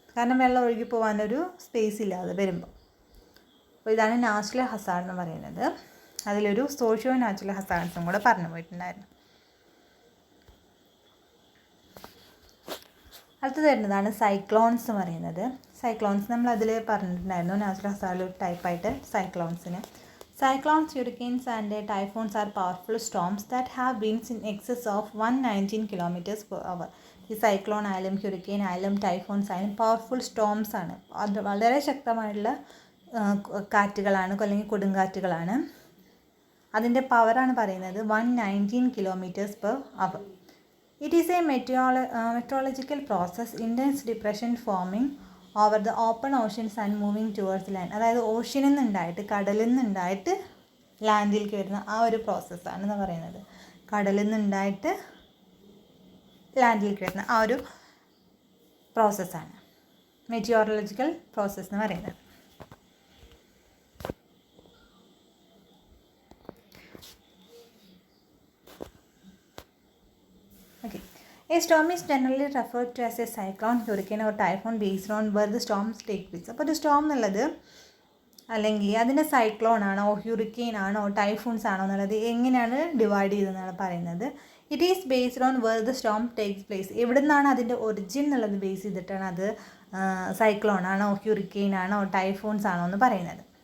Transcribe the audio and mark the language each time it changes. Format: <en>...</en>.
<ml>കാരണം വെള്ളം ഒഴുകി പോകാനൊരു സ്പേസ് ഇല്ലാതെ വരുമ്പോൾ. അപ്പോൾ ഇതാണ് നാച്ചുറൽ ഹസാർഡ് എന്ന് പറയുന്നത്. അതിലൊരു സോഷ്യോ നാച്ചുറൽ ഹസാർഡ്സും കൂടെ പറഞ്ഞു പോയിട്ടുണ്ടായിരുന്നു. അടുത്തത് വരുന്നതാണ് സൈക്ലോൺസ് എന്ന് പറയുന്നത്. സൈക്ലോൺസ് നമ്മൾ അതിൽ പറഞ്ഞിട്ടുണ്ടായിരുന്നു, നാച്ചുറൽ ഹസാർഡിൽ ഒരു ടൈപ്പായിട്ട് സൈക്ലോൺസിന്.</ml> <en>Cyclones, hurricanes and typhoons are powerful storms that have winds in excess of 119 km/h.</en> <ml>ഈ സൈക്ലോൺ ആയാലും ഹ്യൂറിക്കെയിൻ ആയാലും ടൈഫോൺസ് ആയാലും പവർഫുൾ സ്റ്റോംസ് ആണ്. അത് വളരെ ശക്തമായിട്ടുള്ള കാറ്റുകളാണ്, അല്ലെങ്കിൽ കൊടുങ്കാറ്റുകളാണ്. അതിൻ്റെ പവറാണ് പറയുന്നത് 119 km/h.</ml> <en>It is a meteorological process, intense depression forming over the open oceans and moving towards land.</en> <ml>അതായത് ഓഷ്യനിൽ നിന്നുണ്ടായിട്ട്, കടലിൽ നിന്നുണ്ടായിട്ട് ലാൻഡിലേക്ക് വരുന്ന ആ ഒരു പ്രോസസ്സാണെന്ന് പറയുന്നത്. കടലിൽ നിന്നുണ്ടായിട്ട് ലാൻഡിലേക്ക് വരുന്ന ആ ഒരു പ്രോസസ്സാണ് മെറ്റിയോറോളജിക്കൽ പ്രോസസ്സ് എന്ന് പറയുന്നത്.</ml> <en>Okay, a storm is generally referred to as a cyclone, hurricane or typhoon based on where the storms take place.</en> <ml>അപ്പോൾ ഒരു സ്റ്റോം എന്നുള്ളത് അല്ലെങ്കിൽ അതിൻ്റെ സൈക്ലോൺ ആണോ ഹ്യൂറിക്കെയിൻ ആണോ ടൈഫൂൺസ് ആണോ എന്നുള്ളത് എങ്ങനെയാണ് ഡിവൈഡ് ചെയ്തതെന്നാണ് പറയുന്നത്.</ml> <en>It is based on where the storm takes place.</en> <ml>എവിടെ നിന്നാണ് അതിൻ്റെ ഒറിജിൻ എന്നുള്ളത് ബേസ് ചെയ്തിട്ടാണ് അത് സൈക്ലോൺ ആണോ ഹ്യൂറിക്കെയിൻ ആണോ ടൈഫൂൺസ് ആണോ എന്ന് പറയുന്നത്.</ml>